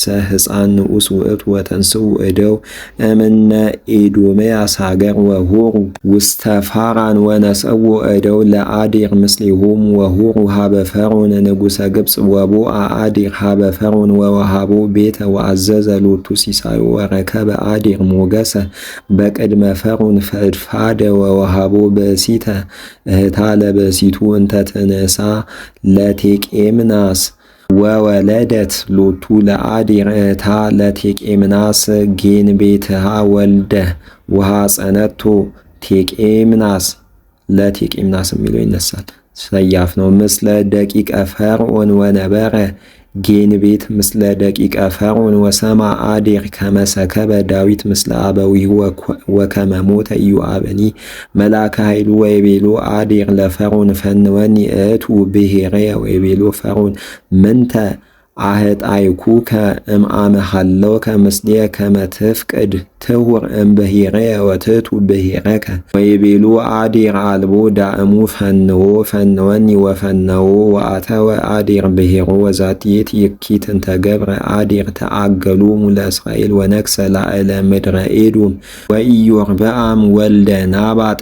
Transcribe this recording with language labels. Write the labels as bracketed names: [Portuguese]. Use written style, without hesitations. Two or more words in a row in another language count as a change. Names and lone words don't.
[Geez] ሕፃን ንዑስ ውእቱ ወተንስኡ እደው እምነ ኤዶምያስ ሀገር ወሆሩ ውስተ ፋራን ወነሰዎ እደው ለአዴር ምስሊሆሙ ወሆሩ ኀበ ፈርዖን ንጉሠ ግብፅ ወቦአ አዴር ኀበ ፈርዖን ወወሃቦ ቤተ ወአዘዘ ሎቱ ሲሳዮ ወረከበ አዴር ሞገሰ በቅድመ ፈርዖን ፈድፋደ ወወሃቦ በሲተ እህታ ለበሲቱ እንተ ትንሣ ለቴቄምናስ ወወለደት ሎቱ ለአዴር እህታ ለቴቄምናስ ጌንቤትሃ ወልደ ወሐፀነቶ ቴቄምናስ ለቴቄምናስ [Amharic] የሚለው ይነሳል። ሰያፍ ነው። [Geez] ምስለ ደቂቀ ፈርዖን ወነበረ ጌንቤት ምስለ ደቂቀ ፈርዖን ወሰማ አዴር ከመሰከበ ዳዊት ምስለ አበዊሁ ወከመ ሞተ ኢዮአብኒ መላከ ኃይሉ ወይቤሎ አዴር ለፈርዖን ፈንወኒ እቱ ብሔረየ ወይቤሎ ፈርዖን ምንተ አህጣይኩከ እምአመ ሀለውከ ምስሌየ ከመ ትፍቅድ ትሁር እምብሔረየ ወትቱ ብሔረከ ወይቤሎ አዴር አልቦ ዳእሙ ፈንወኒ ወፈነዎ ወአተወ አዴር ብሔሮ ወዛቲ ይእቲ እንተ ገብረ አዴር ተአገሎሙ ለእስራኤል ወነግሠ ላዕለ ምድረ ኤዶም ወኢዮርብዓም ወልደ ናባጥ